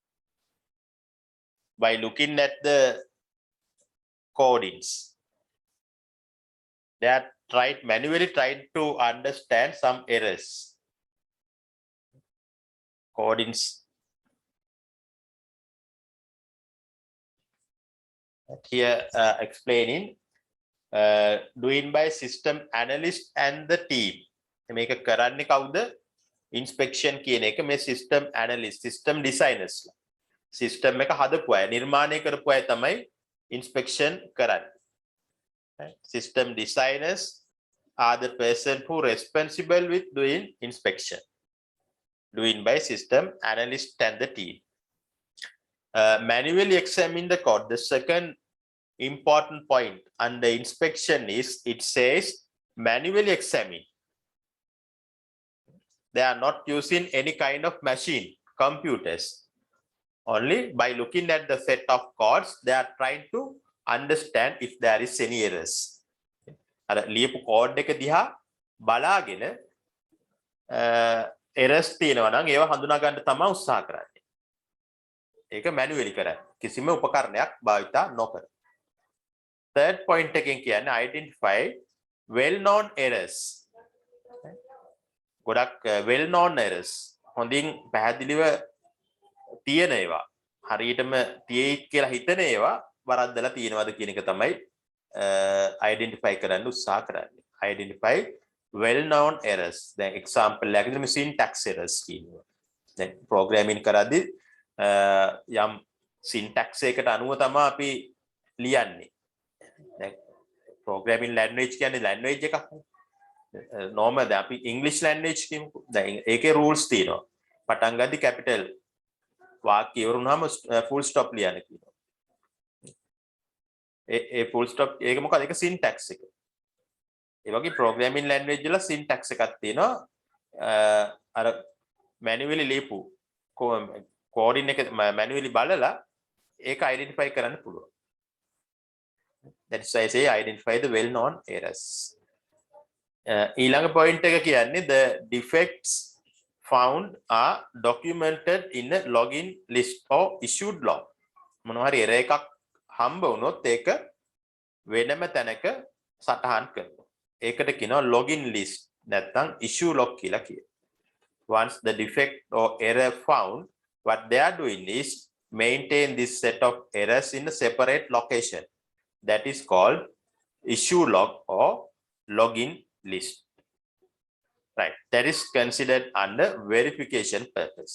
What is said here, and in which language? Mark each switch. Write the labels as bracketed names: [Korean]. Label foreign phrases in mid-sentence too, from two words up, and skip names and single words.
[English] By looking at the codings, they are manually trying to understand some errors. Codings. Here explaining, doing by system analyst and the team. Make a [Sinhala] කරන්නේ කවුද? [English] Inspection [Sinhala] කියන එක මේ [English] system analyst, system designers. [Sinhala] System එක හදපු අය, නිර්මාණය කරපු අය තමයි inspection කරන්නේ. [English] System designers are the person who responsible with doing inspection, doing by system analyst and the team. Manually examine the code. The second important point under inspection is, it says manually examine. They are not using any kind of machine, computers. Only by looking at the set of codes, they are trying to understand if there is any errors. [Sinhala] අර ලියපු කෝඩ් එක දිහා බලාගෙන errors තියෙනවා නම් ඒවා හඳුනා ගන්න තමයි උත්සාහ කරන්නේ. ඒක manually කරන්නේ. කිසිම උපකරණයක් භාවිත නොකර. [English] Third point [Sinhala] එකෙන් කියන්නේ [English] identify well known errors. ගොඩක් well known errors. [Sinhala] හොඳින් පැහැදිලිව තියෙන ඒවා, හරියටම තියෙයි කියලා හිතන ඒවා වරද්දලා තියෙනවද කියන එක තමයි identify කරන්න උත්සාහ කරන්නේ. [English] Identify well known errors. [Sinhala] දැන් example එකකින් [English] syntax errors [Sinhala] කියනවා. දැන් programming කරද්දී යම් syntax එකකට අනුව තමයි අපි ලියන්නේ. දැන් [English] programming language [Sinhala] කියන්නේ language එකක්. normal දැන් අපි [English] English language [Sinhala] කියමුකෝ. දැන් ඒකේ rules තියෙනවා. පටන් ගද්දි capital වාක්‍ය ඉවරුනහම [English] full stop [Sinhala] ලියන්න කියනවා. ඒ [English] full stop [Sinhala] ඒක මොකද? ඒක syntax එක. ඒ වගේ [English] programming language [Sinhala] වල syntax එකක් තියෙනවා. අර manually ලියපු coding එක manually බලලා ඒක identify කරන්න පුළුවන්. [English] That's why I say identify the well known errors. ඊළඟ point [Sinhala] එක කියන්නේ [English] the defects found are documented in a login list or issued log. [Sinhala] මොනවා හරි error එකක් හම්බ වුණොත් ඒක වෙනම තැනක සටහන් කරනවා. ඒකට කියනවා [English] login list [Sinhala] නැත්නම් [English] issue log [Sinhala] කියලා කියනවා. [English] Once the defect or error found, what they are doing is maintain this set of errors in a separate location. That is called issue log or login list. Right, that is considered under verification purpose.